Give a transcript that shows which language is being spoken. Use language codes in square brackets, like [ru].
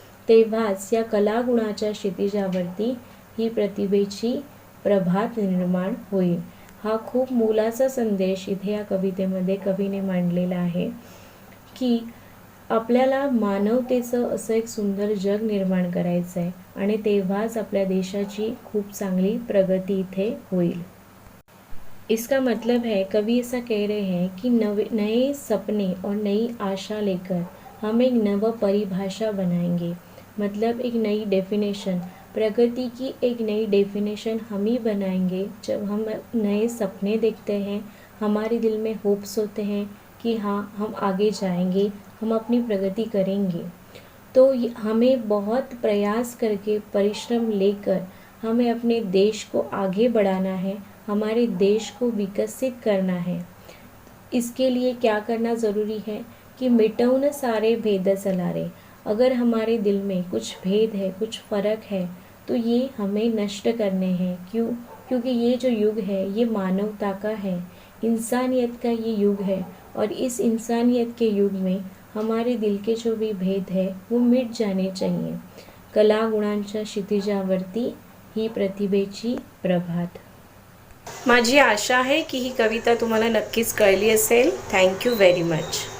[mr] तेव्हाच या कलागुणाच्या क्षितिजावरती ही प्रतिभेची प्रभात निर्माण होईल. हा खूप मोलाचा संदेश इथे या कवितेमध्ये कवीने मांडलेला आहे की आपल्याला मानवतेचं असं एक सुंदर जग निर्माण करायचं आहे आणि तेव्हाच आपल्या देशाची खूप चांगली प्रगती इथे होईल. [hi] इसका मतलब है, कवि ऐसा कह रहे हैं कि नए सपने और नई आशा लेकर हम एक नव परिभाषा बनाएंगे. मतलब एक नई डेफिनेशन, प्रगति की एक नई डेफिनेशन हम ही बनाएंगे जब हम नए सपने देखते हैं, हमारे दिल में होप्स होते हैं कि हाँ हम आगे जाएंगे, हम अपनी प्रगति करेंगे. तो हमें बहुत प्रयास करके परिश्रम लेकर हमें अपने देश को आगे बढ़ाना है, हमारे देश को विकसित करना है. इसके लिए क्या करना ज़रूरी है कि [mr] मिटौन सारे भेद सलारे. [hi] अगर हमारे दिल में कुछ भेद है, कुछ फ़र्क है, तो ये हमें नष्ट करने हैं. क्यों? क्योंकि ये जो युग है ये मानवता का है, इंसानियत का ये युग है. और इस इंसानियत के युग में हमारे दिल के जो भी भेद है वो मिट जाने चाहिए. [mr] कलागुणांच्या क्षितिजावरती ही प्रतिभेची प्रभात. माझी आशा आहे की ही कविता तुम्हाला नक्कीच कळली असेल. [en] Thank you very much.